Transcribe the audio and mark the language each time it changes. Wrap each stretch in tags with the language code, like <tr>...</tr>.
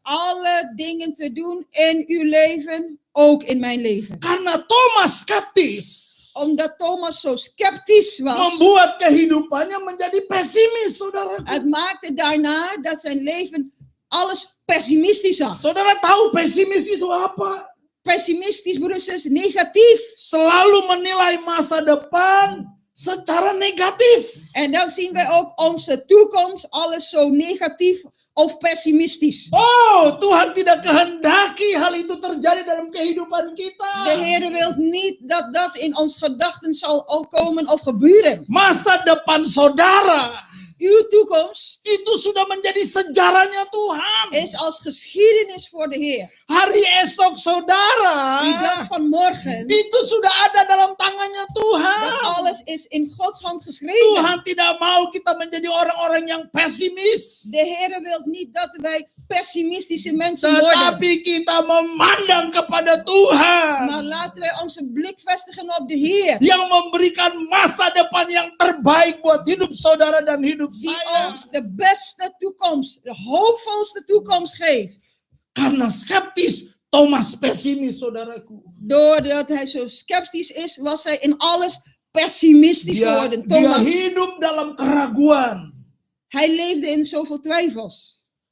<nl>Alle dingen te doen in uw leven, ook in mijn leven.</nl> <id>Karena Thomas skeptis,</id> <nl>Omdat Thomas zo sceptisch was.</nl> <id>membuat kehidupannya menjadi pesimis, saudara.</id> <nl>Het maakte daarna dat zijn leven alles pessimistisch zag.</nl> <id>Saudara tahu pesimis itu apa?</id> <nl>Pessimistisch, broeders en zusters, negatief.</nl> <id>Selalu menilai masa depan secara negatif.</id> <nl>En dan zien wij ook onze toekomst, alles zo negatief of pessimistisch.</nl> <id>Oh, Tuhan tidak kehendaki hal itu terjadi dalam kehidupan kita.</id> <nl>De Heer wil niet dat dat in ons gedachten zal komen of gebeuren.</nl> <id>Masa depan saudara</id> <nl>Uw toekomst</nl> <id>itu sudah menjadi sejarahnya Tuhan.</id> <nl>is als geschiedenis voor de Heer.</nl> <id>Hari esok saudara</id> <nl>Die dag van morgen,</nl> <id>itu sudah ada dalam tangannya Tuhan.</id> <nl>dat alles is in Gods hand geschreven.</nl> <id>Tuhan tidak mau kita menjadi orang-orang yang pesimis.</id> <nl>De Heer wil niet dat wij pessimistische mensen worden.</nl> <id>Tetapi kita memandang kepada Tuhan</id> <nl>Maar laten wij onze blik vestigen op de Heer.</nl> <id>yang memberikan masa depan yang terbaik buat hidup saudara dan hidup</id> <nl>Die</nl> <id>saya.</id> <nl>ons de beste toekomst, de hoopvolste toekomst geeft.</nl> <id>Karena skeptis, Thomas pesimis, saudaraku.</id> <nl>Doordat hij zo sceptisch is, was hij in alles pessimistisch</nl> <id>Dia</id> <nl>geworden. Thomas,</nl> <id>hidup dalam keraguan.</id> <nl>hij leefde in zoveel twijfels.</nl>